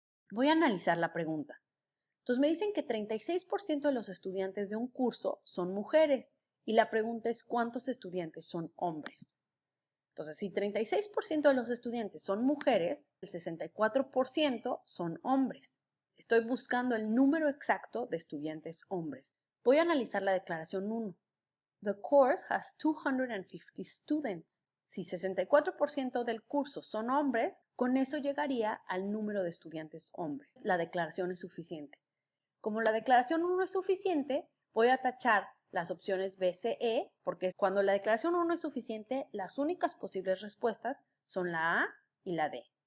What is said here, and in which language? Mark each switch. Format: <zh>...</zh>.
<es>Voy a analizar la pregunta. Entonces me dicen que 36% de los estudiantes de un curso son mujeres y la pregunta es ¿cuántos estudiantes son hombres? Entonces, si 36% de los estudiantes son mujeres, el 64% son hombres. Estoy buscando el número exacto de estudiantes hombres. Voy a analizar la declaración 1.</es> <en>The course has 250 students.</en> <es>Si 64% del curso son hombres, con eso llegaría al número de estudiantes hombres. La declaración es suficiente. Como la declaración 1 es suficiente, voy a tachar las opciones B, C, E, porque cuando la declaración 1 es suficiente, las únicas posibles respuestas son la A y la D.</es>